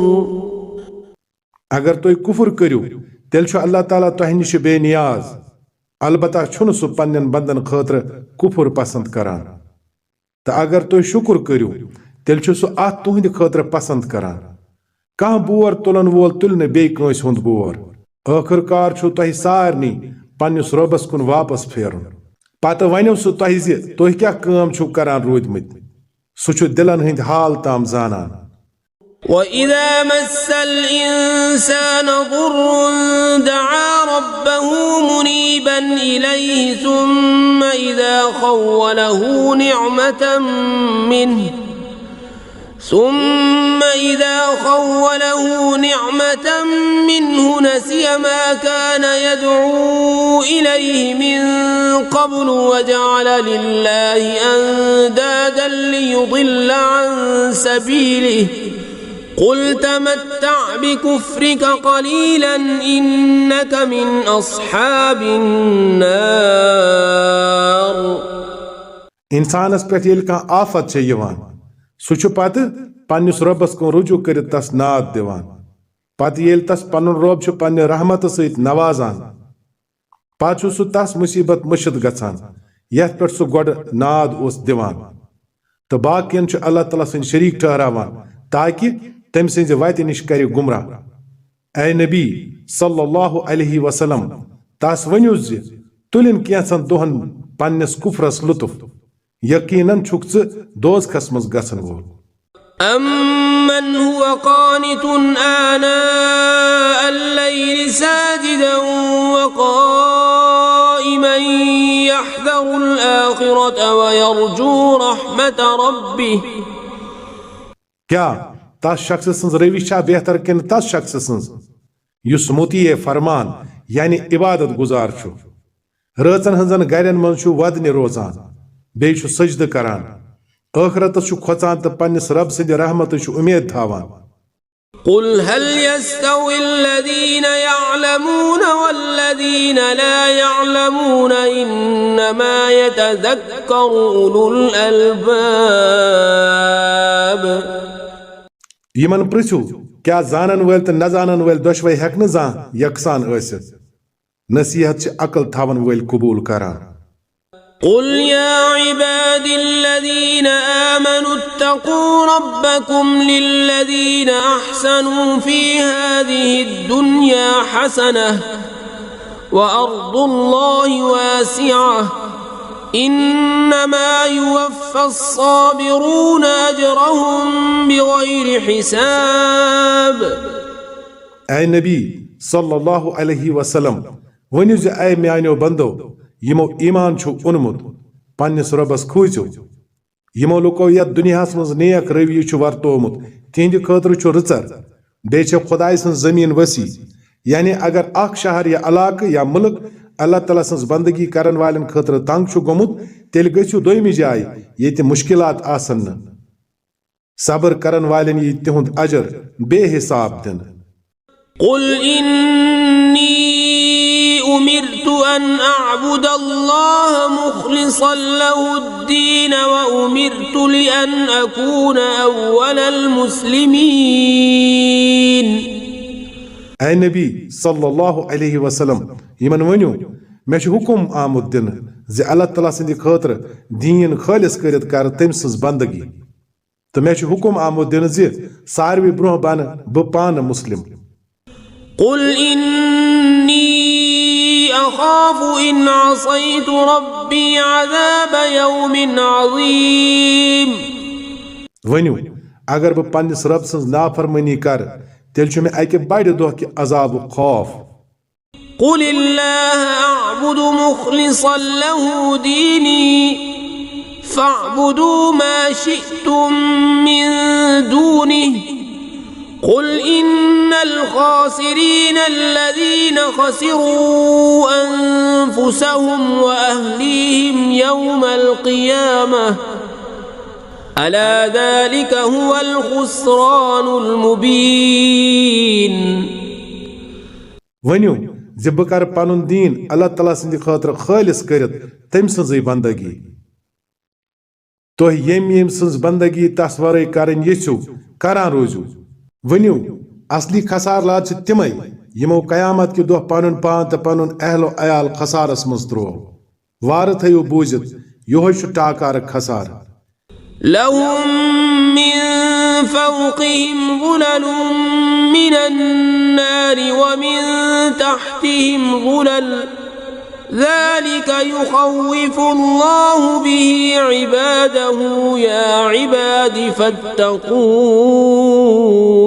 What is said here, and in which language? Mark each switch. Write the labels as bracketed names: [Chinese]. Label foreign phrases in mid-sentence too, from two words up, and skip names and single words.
[Kashmiri] اگر تُہۍ کُفر کٔرِو تیٚلہِ چھُ اللہ تعالیٰ تۄہہِ نِش بے نیاز البتہ چھُنہٕ سُہ پننٮ۪ن بندن خٲطرٕ کُفر پسند کران تہٕ اگر تُہۍ شُکر کٔرِو تیٚلہِ چھُ سُہ اتھ تُہنٛدِ خٲطرٕ پسند کران کانٛہہ بور تُلن وول تُلہِ نہٕ بیٚیہِ کٲنٛسہِ ہُنٛد بور ٲخٕر کار چھُ تۄہہِ سارنٕے پننِس رۄبس کُن واپس پھیرُن پتہٕ ونیو سُہ تۄہہِ زِ تُہۍ کیٛاہ کٲم چھِو کران روٗدمٕتۍ سُہ چھُ دِلن ہٕنٛدۍ حال تام زانان. [Arabic] وإذا مس الإنسان ضر دعا ربه منيبا إليه ثم إذا خوله نعمة منه نسي ما كان يدعو إليه من قبل وجعل لله أندادا ليضل عن سبيله قل تمتع بكفرك قليلا إنك من أصحاب النار. [Kashmiri] انسانس پٮ۪ٹھ ییٚلہِ کانٛہہ آفت چھےٚ یِوان سُہ چھُ پتہٕ پننِس رۄبس کُن رجوع کٔرِتھ تس ناد دِوان پتہٕ ییٚلہِ تس پنُن رۄب چھُ پننہِ رحمتہٕ سۭتۍ نوازان پتہٕ چھُ سُہ تس مُصیبت مٔشِد گژھان یتھ پٮ۪ٹھ سُہ گۄڈٕ ناد اوس دِوان تہٕ باقین چھُ اللہ تعالیٰ سٕنٛدۍ شریٖک ٹھہراوان تاکہِ تٔمۍ سٕنٛزِ وتہِ نِش کرِ گمراہ. اے نبی [Arabic] صلی اللہ علیہ وسلم [Kashmiri] تس ؤنِو زِ تُلِن کینٛژن دۄہن پننِس کُفرس لطف یقیناً چھُکھ ژٕ دوزخس منٛز گژھن وول. [Arabic] أَمَّنْ هُوَ قَانِتٌ آنَاءَ اللَّيْلِ سَاجِدًا وَقَائِمًا يَحْذَرُ الْآخِرَةَ وَيَرْجُو رَحْمَةَ رَبِّهِ. [Kashmiri] کیٛاہ تس شخص سٕنٛز روش چھا بہتر کِنہٕ تس شخص سٕنٛز یُس مُطیع فرمان یعنی عبادت گزار چھُ رٲژن ہٕنٛزن گرن منٛز چھُ وۄدنہِ روزان بیٚیہِ چھُ سجدٕ کران ٲخرتس چھُ کھۄژان تہٕ پننِس رب سٕنٛدِ رحمتٕچ اُمید تھاوان. [Arabic] قل هل يستوي الذين يعلمون والذين لا يعلمون إنما يتذكر أولو الألباب. [Kashmiri] یِمن پرژھِو کیٛاہ زانن وٲلۍ تہٕ نہ زانن وٲلۍ دۄشوے ہٮ۪کہٕ نہٕ زانٛہہ یکسان ٲسِتھ نصیحت چھِ عقل تھاون وٲلۍ قبوٗل کران. [Arabic] قل يا عبادي الذين آمنوا اتقوا ربكم للذين أحسنوا في هذه الدنيا حسنة وأرض الله واسعة إنما يوفى الصابرون أجرهم بغير حساب. [Kashmiri] اے نبی [Arabic] صلی اللہ علیہ وسلم [Kashmiri] ؤنِو زِ اے میانیو بندو یِمو ایمان چھُ اوٚنمُت پننِس رۄبس کھوٗژِو یِمو لُکو یتھ دُنیاہس منٛز نیک رویہِ چھُ ورتومُت تِہنٛدِ خٲطرٕ چھُ رٕژر بیٚیہِ چھےٚ خۄداے سٕنٛز زٔمیٖن ؤسیع یعنی اگر اکھ شہر یا علاقہٕ یا مُلک اللہ تعالیٰ سٕنٛز بندگی کرن والٮ۪ن خٲطرٕ تنگ چھُ گوٚمُت تیٚلہِ گٔژھِو دوٚیمہِ جایہِ ییٚتہِ مُشکِلات آسن نہٕ صبر کرن والٮ۪ن یی تِہُنٛد اجر بے حساب دِنہٕ. [Arabic] قل إني أمرت أن أعبد الله مخلصا له الدين وأمرت لأن أكون أول المسلمين. [Kashmiri] اے نبی [Arabic] صلی اللہ علیہ وسلم [Kashmiri] یمن ؤنِو مےٚ چھُ حُکُم آمُت دِنہٕ زِ اللہ تعالیٰ سٕنٛدِ خٲطرٕ دیٖن خٲلِص کٔرِتھ کرٕ تٔمۍ سٕنٛز بندگی تہٕ مےٚ چھُ حُکُم آمُت دِنہٕ زِ ساروٕے برونٛہہ بنہٕ بہٕ پانہٕ مُسلِم. [Arabic] قل إني أخاف إن عصيت ربي عذاب يوم عظيم. [Kashmiri] ؤنِو اگر بہٕ پننِس رب سٕنٛز نافرمٲنی کرٕ تیٚلہِ چھُ مےٚ اکہِ بڑِ دۄہ کہِ عذابُک خوف. [Arabic] قل الله أعبد مخلصا له ديني فاعبدوا ما شئتم من دونه قل إن الخاسرين الذين خسروا أنفسهم وأهليهم يوم القيامة ألا ذلك هو الخسران المبين [Kashmiri] ونیو زِ بہٕ کر پنُن دیٖن اللہ تعالیٰ سٕنٛدِ خٲطرٕ خٲلِص کٔرِتھ تٔمۍ سٕنٛزٕے بندگی تُہۍ ییٚمہِ سٕنٛز بندگی تس ورٲے کرٕنۍ یژھِو کران روٗزِو ؤنِو اصلی خسارلات چھِ تِمے یِمو قیامت کہِ دۄہ پنُن پان تہٕ پنُن اہل و عیال خسارس منٛز تروو وارٕ تھٲیِو بوٗزِتھ یِہوے چھُ ٹاکارٕ خسارٕ [Arabic] لهم من فوقهم ظلل من النار ومن تحتهم ظلل ذلك يخوف الله به عباده يا عباد فاتقون